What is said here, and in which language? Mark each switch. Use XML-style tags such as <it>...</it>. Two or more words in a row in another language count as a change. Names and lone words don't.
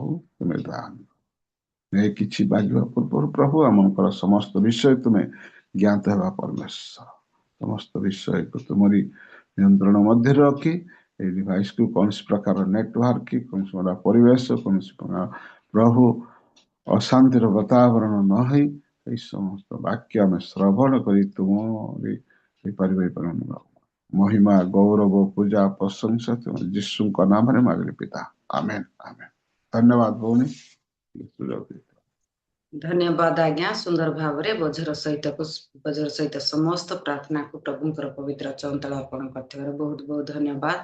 <or>ତୁମେ ଦାନ ଏ କିଛି ମାଗିବା ପୂର୍ବରୁ ପ୍ରଭୁ ଆମଙ୍କର ସମସ୍ତ ବିଷୟ ତୁମେ ଜ୍ଞାତ ହେବା ପରମେଶ୍ୱର। ସମସ୍ତ ବିଷୟକୁ ତୁମରି ନିୟନ୍ତ୍ରଣ ମଧ୍ୟରେ ରଖି ଏଇ ଡିଭାଇସ୍କୁ କୌଣସି ପ୍ରକାର ନେଟୱାର୍କ କି କୌଣସି ପ୍ରକାର ପରିବେଶ କୌଣସି ପ୍ରକାର ପ୍ରଭୁ ଅଶାନ୍ତିର ବାତାବରଣ ନ ହେଇ ଏଇ ସମସ୍ତ ବାକ୍ୟ ଆମେ ଶ୍ରବଣ କରି ତୁମରି ମହିମା ଗୌରବ ପୂଜା ପ୍ରଶଂସା ତୁମ ଯୀଶୁଙ୍କ ନାମରେ ମାଗିଲି ପିତା, ଆମେନ୍ ଆମେନ୍। ଧନ୍ୟବାଦ ଭଉଣୀ। ଧନ୍ୟବାଦ ଆଜ୍ଞା। ସୁନ୍ଦର ଭାବରେ ବଜ୍ର ସହିତ ସମସ୍ତ ପ୍ରାର୍ଥନାକୁ ପ୍ରଭୁଙ୍କର ପବିତ୍ର ଚଞ୍ଚଳ ଅର୍ପଣ କରିଥିବାରୁ ବହୁତ ବହୁତ ଧନ୍ୟବାଦ।</or>